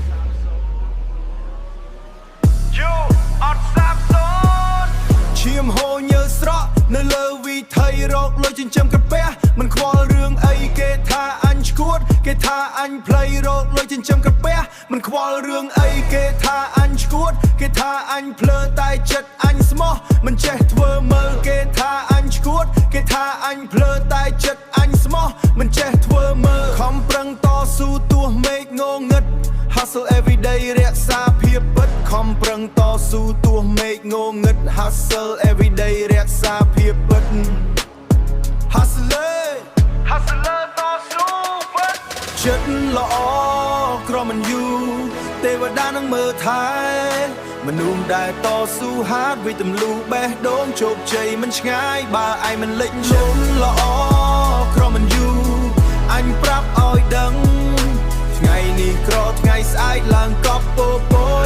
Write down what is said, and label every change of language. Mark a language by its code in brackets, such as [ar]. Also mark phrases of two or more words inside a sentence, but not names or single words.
[km] អត់សាបសូន្យឈាមហូរញើស្រក់នៅលើវិថីរកលុយចិញ្ចឹមក្រពះមិនខ្វល់រឿងអីគេថាអញឈួតគេថាអញផ្លៃរកលុយចិញ្ចឹមក្រពះមិនខ្វល់រឿង អីគេថាអញឈួតគេថាអញភ្លើតែចិត្តអញស្មោះមិនចេះធ្វើមើលគេថាអញឈួតគេថាអញភ្លើតែចិត្ត អញស្មោះមិនចេះធ្វើមើលខំប្រឹងតស៊ូទោះមេឃងងឹត [en] Hustle every day [km] រក្សាភាពពិតខំ ប្រឹងតស៊ូទោះមេឃងងឹត [en] Hustle every day [km] រក្សាភាពពិត Hustler តស៊ូពិតចិត្តល្អក្រមិនយូរទេវតានឹងមើលថែមនុស្សដែលតស៊ូហាត់វិទម្លូបេះដូងជោគជ័យមិនឆ្ងាយបើឯងមិនលិចលង់ល្អក្រមិនយូរអញប្រាប់ឲ្យដឹងថ្ងៃនេះក្រថ្ងៃស្អែកឡើងកប់ពោពោ